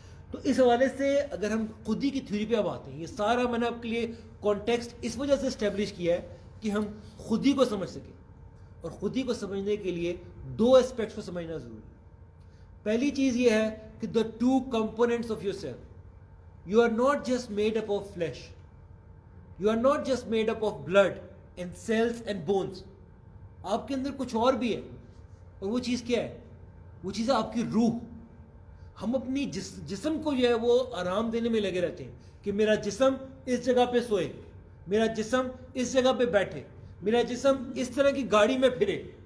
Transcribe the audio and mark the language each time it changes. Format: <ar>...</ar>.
<ur>تو اس حوالے سے اگر ہم خودی کی تھیوری پہ اب آتے ہیں, یہ سارا میں نے آپ کے لیے کانٹیکسٹ اس وجہ سے اسٹیبلش کیا ہے کہ ہم خودی کو سمجھ سکیں. اور خودی کو سمجھنے کے لیے دو اسپیکٹس کو سمجھنا ضروری ہے. پہلی چیز یہ ہے کہ</ur> <en>The two components of yourself. You are not just made up of flesh. You are not just made up of blood and cells and bones.</en> <ur>آپ کے اندر کچھ اور بھی ہے, اور وہ چیز کیا ہے؟ وہ چیز ہے آپ کی روح. ہم اپنی جسم کو جو ہے وہ آرام دینے میں لگے رہتے ہیں کہ میرا جسم اس جگہ پہ سوئے, میرا جسم اس جگہ پہ بیٹھے, میرا جسم اس طرح کی گاڑی میں پھرے.</ur>